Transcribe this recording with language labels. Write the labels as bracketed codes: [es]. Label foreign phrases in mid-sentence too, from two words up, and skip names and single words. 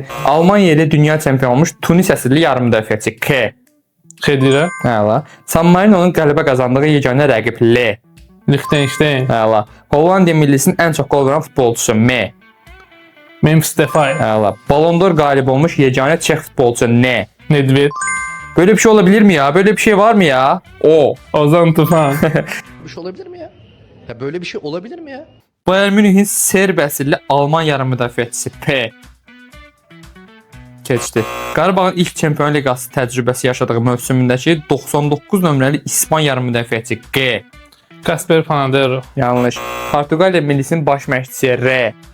[az] Almanya ilə dünya çempionu olmuş Tunis əsilli yarımüdafiəçi K. Xedirə. Əla. San Marino'nun qələbə qazandığı yeganə rəqib L. Liechtenstein. Əla. Hollandiya millisinin ən çox qol vuran futbolçusu M. Memphis Depay. Əla. Ballon d'Or qalibi olmuş yeganə Çex futbolçusu N. Nedved. [tr] Böyle bir şey olabilir mi ya? Böyle bir şey var mı ya? O. Ozan Tufan. Bir şey olabilir mi ya? Ya böyle bir şey olabilir mi ya? [az] Bayern Münih'in Serb əsilli Alman yarımüdafiəçisi P. Keçdi. Qarabağın ilk Çempionlar Liqası təcrübəsi yaşadığı mövsümündəki 99 nömrəli İspan yarımüdafiəçisi G. Casper Panadero. Yanlış. Portuqaliya millisinin baş məşqçisi R.